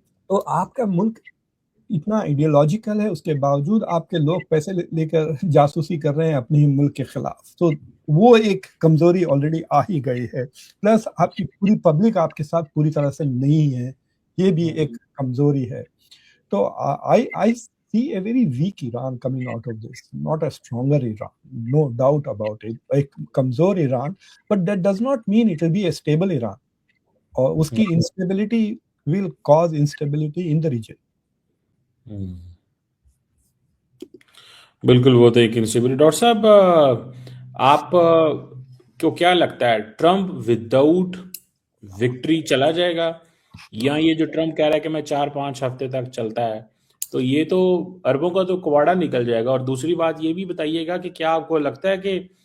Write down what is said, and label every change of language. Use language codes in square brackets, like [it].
[ur] تو آپ کا ملک اتنا ایڈیولوجیکل ہے، اس کے باوجود آپ کے لوگ پیسے لے کر جاسوسی کر رہے ہیں اپنے ہی ملک کے خلاف. تو وہ ایک کمزوری آلریڈی آ ہی گئی ہے. پلس آپ کی پوری پبلک آپ کے ساتھ پوری طرح سے نہیں ہے، یہ بھی ایک کمزوری ہے. تو آئی [en] see a very weak Iran coming out of this, not a stronger Iran, no doubt about it. A kamzor Iran, but that does not mean it will be a stable Iran. [ur] اور اس کی [en] instability will cause instability in the region. [ur] بالکل وہ تو ایک instability. Doctor صاحب آپ کو کیا لگتا ہے ٹرمپ وداؤٹ وکٹری چلا جائے گا، یا یہ جو ٹرمپ کہہ رہا ہے کہ میں 4-5 ہفتے تک چلتا ہے، تو یہ تو عربوں کا تو کواڑا نکل جائے گا؟ اور دوسری بات یہ بھی بتائیے گا کہ کیا آپ کو لگتا ہے کہ